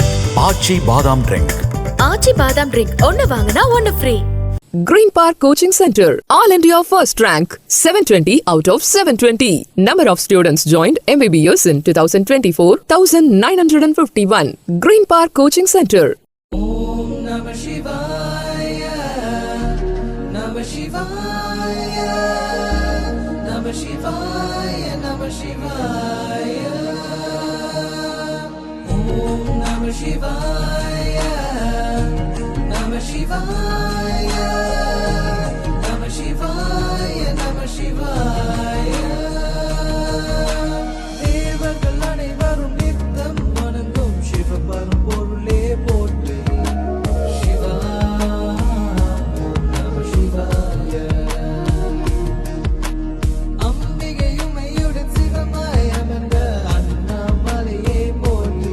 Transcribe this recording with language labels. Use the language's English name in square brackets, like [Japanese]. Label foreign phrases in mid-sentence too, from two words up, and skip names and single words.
[Tamil] ஆச்சி பாதாம் ட்ரிங்க். ஆச்சி பாதாம் ட்ரிங்க் ஒன்னு வாங்குனா ஒன்னு ஃப்ரீ. [English] Green Park Coaching Center, All India first rank, 720 out of 720. Number of students joined MBBS in 2024, 1951. Green Park Coaching Center. [Sanskrit] ओम् नमः शिवाय, नमः शिवाय, नमः शिवाय, नमः शिवाय. ओम् नमः शिवाय, नमः शिवाय, नमः शिवाय, नमः शिवाय. [Tamil] தேவர்கள் அனைவரும் நித்தம் வணங்கும் சிவபரம் பொருளே போற்றி. சிவா நம சிவாய. அம்பிகையுமையுடன் சிவமாய் அமர்ந்த அண்ணாமலையே போற்றி.